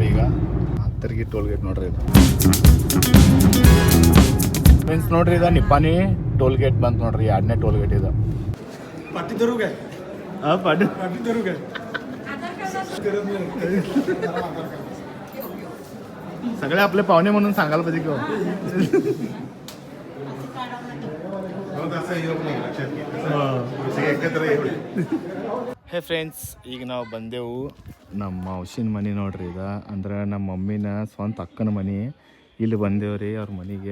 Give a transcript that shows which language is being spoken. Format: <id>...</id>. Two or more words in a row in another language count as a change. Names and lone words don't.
<kn>ಈಗ ಹತ್ತರಿಗೆ</kn> <en>toll gate</en> <kn>ನೋಡ್ರಿ ಇದು. ಫ್ರೆಂಡ್ಸ್ ನೋಡ್ರಿ, ಇದು ನಿಪ್ಪಾನಿ</kn> <en>toll gate</en> <kn>ಬಂತು ನೋಡ್ರಿ, 2ನೇ</kn> <en>toll gate</en> <kn>ಇದು.</kn> <mr>सगळे आपले पाहुणे म्हणून सांगायला पाहिजे की.</mr> <kn>ಹೇ ಫ್ರೆಂಡ್ಸ್, ಈಗ ನಾವು ಬಂದೆವು ನಮ್ಮ ಔಷಿನ ಮನೆ ನೋಡ್ರಿ. ಇದು ಅಂದ್ರೆ ನಮ್ಮ ಮಮ್ಮಿನ ಸ್ವಂತ ಅಕ್ಕನ ಮನೆ. ಇಲ್ಲಿ ಬಂದೇವ್ರಿ ಅವ್ರ ಮನೆಗೆ.</kn>